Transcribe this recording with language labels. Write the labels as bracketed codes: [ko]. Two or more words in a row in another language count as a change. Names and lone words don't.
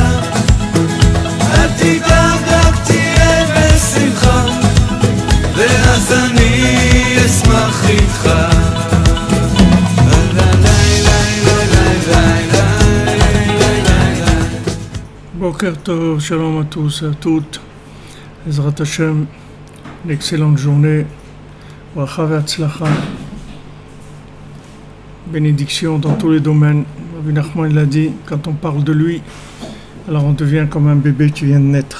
[he] אל תדאג, רק תהיה בשמחה, ואז אני אשמח איתך. בוקר טוב, שלום [fr] à tous et à toutes. [he] עזרת השם, [fr] une excellente journée. [he] ברכה והצלחה. [fr] Bénédiction dans tous les domaines. Rabbi Nachman l'a dit, quand on parle de lui, alors on devient comme un bébé qui vient de naître.